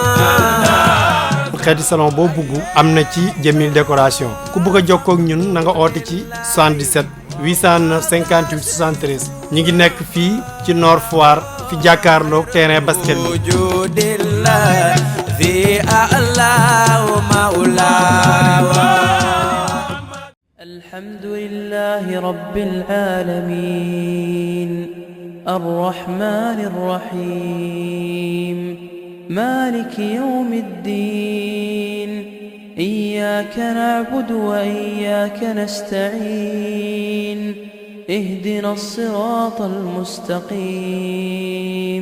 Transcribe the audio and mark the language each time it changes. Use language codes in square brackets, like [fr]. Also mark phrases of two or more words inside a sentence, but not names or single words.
[wo] xeeti salon boo bugg am na ci Jamil décoration. ku bugg a jokkoo ak ñun na nga oote ci 77 809 58 73. ñi ngi nekk fii ci Nord Foire fi jàkkaarloog [fr] terrain basket [wo] bi. wujudillah fi a'la wa ma'la. [ar] الحمد لله رب العالمين الرحمن الرحيم مالك يوم الدين إياك نعبد وإياك نستعين اهدنا الصراط المستقيم.